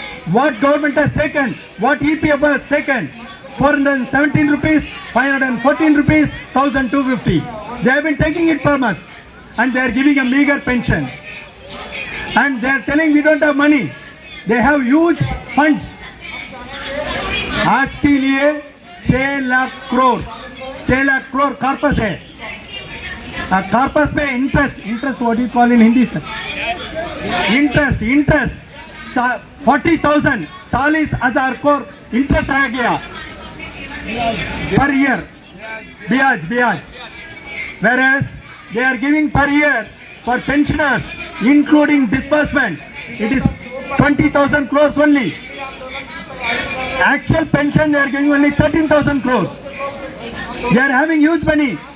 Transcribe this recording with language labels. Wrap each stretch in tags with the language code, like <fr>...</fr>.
<en>What government has taken, what EPF has taken, 417 rupees, 514 rupees, 1250. They have been taking it from us and they are giving a meager pension. And they are telling we don't have money. They have huge funds.</en> <hi>आज के लिए 6 lakh crore corpus है. Corpus पे interest</hi> <en>what do you call in Hindi sir?</en> <hi>Interest 40,000 40,000 crore interest आ गया</hi> <en>per year.</en> <hi>Biyaj.</hi> <en>Whereas they are giving per year for pensioners, including disbursement, it is 20,000 crores only. Actual pension they are giving only 13,000 crores. They are having huge money.</en>